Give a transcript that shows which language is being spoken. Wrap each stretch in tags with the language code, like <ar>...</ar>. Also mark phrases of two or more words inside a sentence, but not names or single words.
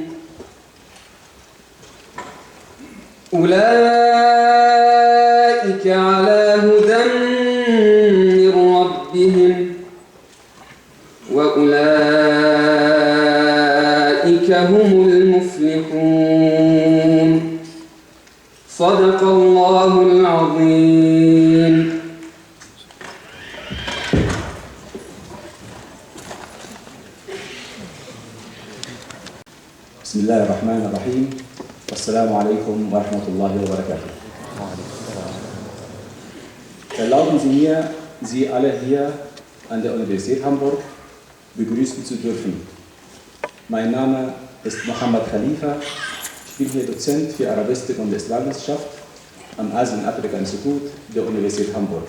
<ar>أولئك على هدى من ربهم وأولئك هم المفلحون صدق الله العظيم. بسم الله الرحمن الرحيم والسلام عليكم ورحمة الله وبركاته.</ar> <de>Erlauben Sie mir, Sie alle hier an der Universität Hamburg begrüßen zu dürfen. Mein Name ist Mohammed Khalifa. Ich bin hier Dozent für Arabistik und Islamwissenschaft am Asien-Afrika-Institut der Universität Hamburg.</de>